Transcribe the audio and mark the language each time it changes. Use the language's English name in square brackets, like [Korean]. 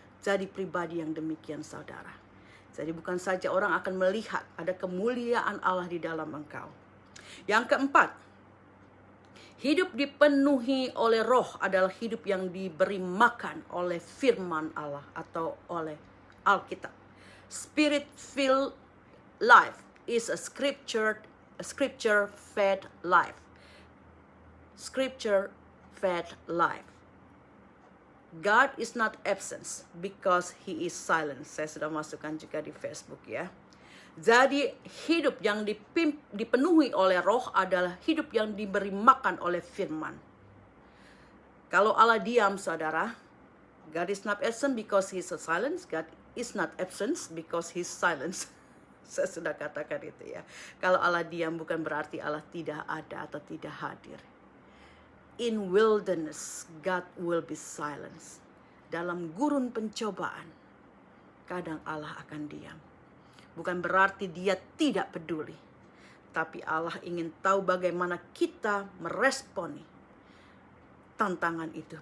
[Indonesian] Jadi pribadi yang demikian saudara. Jadi bukan saja orang akan melihat ada kemuliaan Allah di dalam engkau. Yang keempat, hidup dipenuhi oleh roh adalah hidup yang diberi makan oleh firman Allah atau oleh Alkitab. [English] Spirit-filled life is a scripture-fed life. Scripture-fed life. God is not absent because He is silent. [Indonesian] Saya sudah masukkan juga di Facebook ya. Jadi hidup yang dipenuhi oleh roh adalah hidup yang diberi makan oleh firman. Kalau Allah diam saudara, [English] God is not absent because He is silent. God is not absent because He is silent. [Indonesian] Saya sudah katakan itu ya. Kalau Allah diam bukan berarti Allah tidak ada atau tidak hadir. [English] In wilderness, God will be silent. [Indonesian] Dalam gurun pencobaan, kadang Allah akan diam. Bukan berarti Dia tidak peduli. Tapi Allah ingin tahu bagaimana kita meresponi tantangan itu.